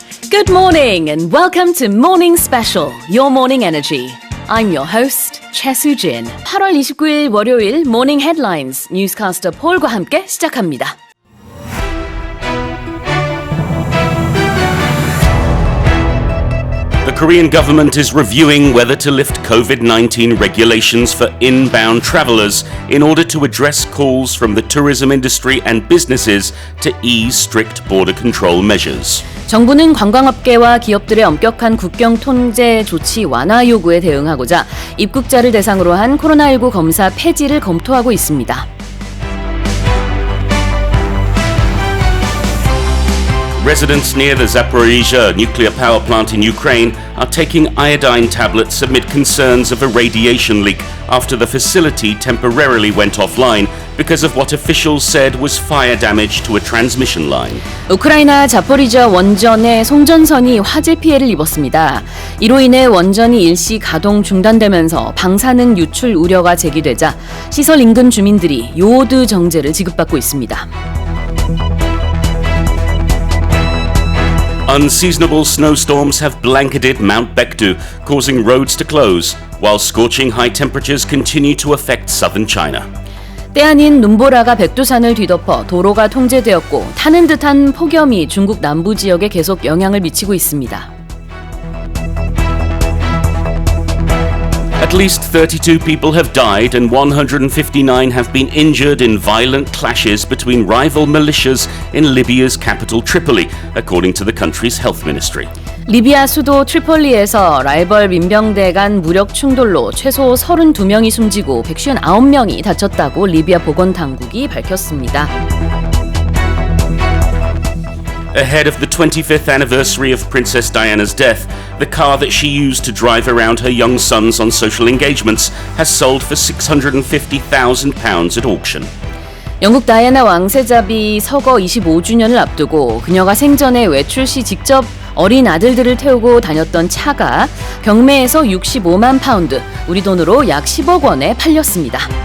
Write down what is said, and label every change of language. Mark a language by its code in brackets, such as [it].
[en] Good morning and welcome to 모닝스페셜, Your Morning Energy. I'm your host, 최수진. [ko] 8월 29일 월요일 모닝 헤드라인스 뉴스캐스터 폴과 함께 시작합니다. [en] The Korean government is reviewing whether to lift COVID-19 regulations for inbound travelers in order to address calls from the tourism industry and businesses to ease strict border control measures. [ko] 정부는 관광업계와 기업들의 엄격한 국경 통제 조치 완화 요구에 대응하고자 입국자를 대상으로 한 코로나19 검사 폐지를 검토하고 있습니다. [en] Residents near the Zaporizhzhia nuclear power plant in Ukraine are taking iodine tablets amid concerns of a radiation leak after the facility temporarily went offline because of what officials said was fire damage to a transmission line. [ko] 우크라이나 자포리자 원전의 송전선이 화재 피해를 입었습니다. 이로 인해 원전이 일시 가동 중단되면서 방사능 유출 우려가 제기되자 시설 인근 주민들이 요오드 정제를 지급받고 있습니다. [en] Unseasonable snowstorms have blanketed Mount Baekdu, causing roads to close, while scorching high temperatures continue to affect southern China. [ko] 때 아닌 눈보라가 백두산을 뒤덮어 도로가 통제되었고 타는 듯한 폭염이 중국 남부 지역에 계속 영향을 미치고 있습니다. [en] At least 32 people have died and 159 have been injured in violent clashes between rival militias in Libya's capital Tripoli, according to the country's health ministry. [ko] 리비아 수도 트리폴리에서 라이벌 민병대 간 무력 충돌로 최소 32명이 숨지고 159명이 다쳤다고 리비아 보건당국이 밝혔습니다. [en] Ahead of the 25th anniversary of Princess Diana's death, the car that she used to drive around her young sons on social engagements has sold for £650,000 at auction. [ko] 영국 다이애나 왕세자비 서거 25주년을 앞두고 그녀가 생전에 외출 시 직접 어린 아들들을 태우고 다녔던 차가 경매에서 65만 파운드, 우리 돈으로 약 10억 원에 팔렸습니다.